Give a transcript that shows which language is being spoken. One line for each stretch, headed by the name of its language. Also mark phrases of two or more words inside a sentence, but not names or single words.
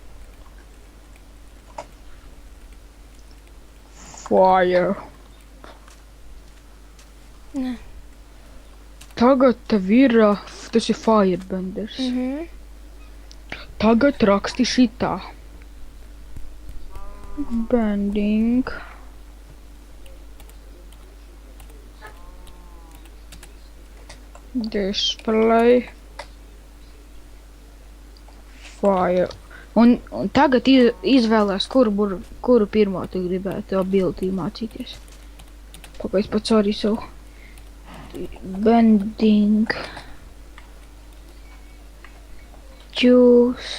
Latvian: Fire. Nē. Tagad tev ir, tas ir Firebenders. Tagad raksti šitā. Bending. Display. Fire. Un tagad izvēlēs, kuru pirmo tu gribētu ability mācīties. Pagaid pats arī savu. Bending. Juice.